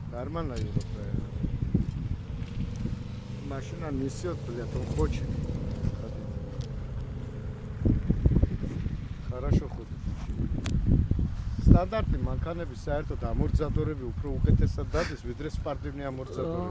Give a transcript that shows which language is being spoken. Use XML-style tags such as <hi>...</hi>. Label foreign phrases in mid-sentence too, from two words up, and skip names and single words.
<ru>нормально Европа. Машина несет, блядь, он хочет ходить. Хорошо ходит.</ru> <ka>Стандартный манканები საერთოდ ამორტიზატორები უფრო უკეთესად დადის, ვიდრე</ka> <ru>спортивные амортизаторы.</ru>